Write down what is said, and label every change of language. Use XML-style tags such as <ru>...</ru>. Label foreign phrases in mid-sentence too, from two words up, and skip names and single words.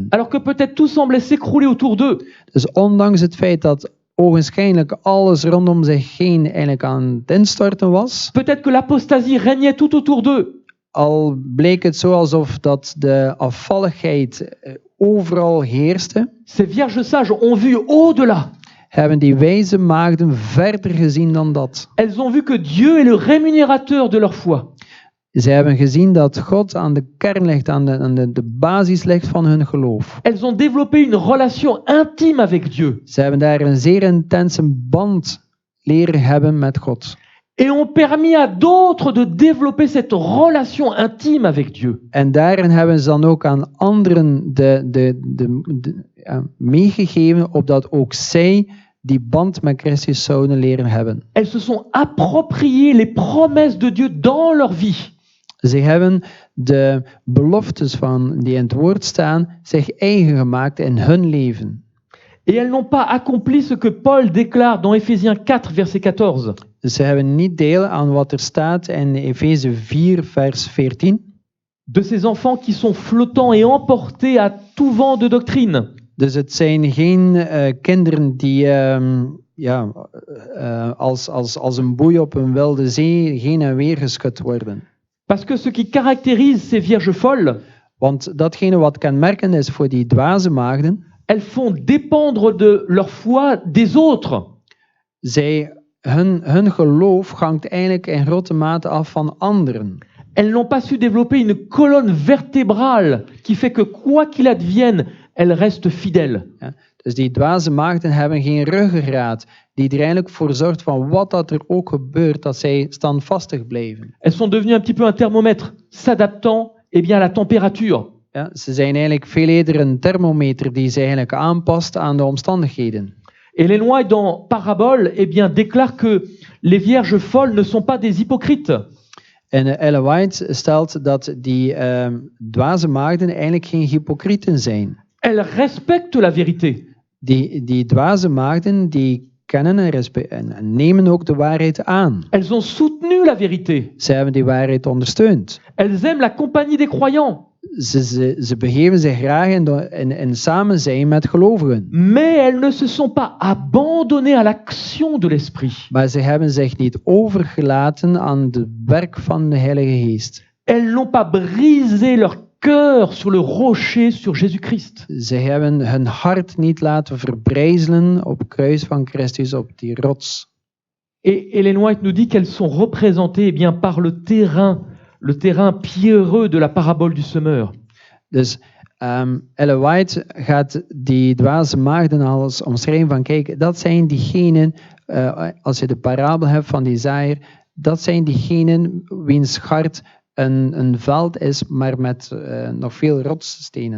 <fr>Alors que peut-être tout semblait s'écrouler autour d'eux.</fr> <nl>Dus ondanks het feit dat ogenschijnlijk alles rondom zich heen eigenlijk aan het instorten was,</nl> <fr>Peut-être que l'apostasie régnait tout autour d'eux.</fr> <nl>al bleek het zo alsof dat de afvalligheid overal heerste,</nl> <fr>Ces vierges sages ont vu au-delà.</fr> <nl>hebben die wijze maagden verder gezien dan dat.</nl> <fr>Elles ont vu que Dieu est le rémunérateur de leur foi.</fr> <nl>Ze hebben gezien dat God aan de kern ligt, aan de basis ligt van hun geloof.</nl> <fr>Elles ont développé une relation intime avec Dieu</fr> <nl>Ze hebben daar een zeer intense band leren hebben met God.</nl> <fr>et ont permis à d'autres de développer cette relation intime avec Dieu.</fr> <nl>En daarin hebben ze dan ook aan anderen meegegeven, opdat ook zij die band met Christus zouden leren hebben.</nl> <fr>Elles se sont appropriées les promesses de Dieu dans leur vie.</fr> <nl>Ze hebben de beloftes van die in het woord staan zich eigen gemaakt in hun leven.</nl> <fr>Et elles n'ont pas accompli ce que Paul déclare dans Éphésiens 4, verset 14.</fr> <nl>Dus ze hebben niet deel aan wat er staat in Efeze 4, vers 14.</nl> <fr>De ces enfants qui sont flottants et emportés à tout vent de doctrine.</fr> <nl>Dus het zijn geen kinderen die als een boei op een wilde zee heen en weer geschud worden.</nl> <fr>Parce que ce qui caractérise ces vierges folles,</fr> <nl>Want datgene wat kenmerkend is voor die dwaze maagden,</nl> <fr>elles font dépendre de leur foi des autres.</fr> <nl>hun geloof hangt eigenlijk in grote mate af van anderen.</nl> <fr>Elles n'ont pas su développer une colonne vertébrale qui fait que quoi qu'il advienne, elles restent fidèles.</fr> <nl>Ja? Dus die dwaze maagden hebben geen ruggengraat die er eigenlijk voor zorgt van wat dat er ook gebeurt, dat zij standvastig blijven.</nl> <fr>Elles sont devenues un petit peu un thermomètre, s'adaptant à la température.</fr> <nl>Ja? Ze zijn eigenlijk veel eerder een thermometer die zich eigenlijk aanpast aan de omstandigheden.</nl> <fr>Ellen White, dans Parabole, eh bien, déclare que les vierges folles ne sont pas des hypocrites.</fr> <nl>En Ellen White stelt dat die dwaze maagden eigenlijk geen hypocrieten zijn.</nl> <fr>Elles respectent la vérité.</fr> <nl>Die dwaze maagden die kennen en nemen ook de waarheid aan.</nl> <fr>Elles ont soutenu la vérité.</fr> <nl>Ze hebben die waarheid ondersteund.</nl> <fr>Elles aiment la compagnie des croyants.</fr> <nl>Ze begeven zich graag in samen zijn met gelovigen.</nl> <fr>Mais elles ne se sont pas abandonnées à l'action de l'Esprit.</fr> <nl>Maar ze hebben zich niet overgelaten aan het werk van de Heilige Geest.</nl> <fr>Elles n'ont pas brisé leur cœur sur le rocher, sur Jésus-Christ.</fr> <nl>Ze hebben hun hart niet laten verbrijzelen op het kruis van Christus, op die rots.</nl> <fr>Et Ellen White nous dit qu'elles sont représentées eh bien, par le terrain pierreux de la parabole du semeur.</fr> <nl>Dus Ellen White gaat die dwaze maagden als omschrijven van, kijk, dat zijn diegenen, als je de parabel hebt van die zaaier, dat zijn diegenen wiens hart een veld is, maar met nog veel rotsstenen.</nl>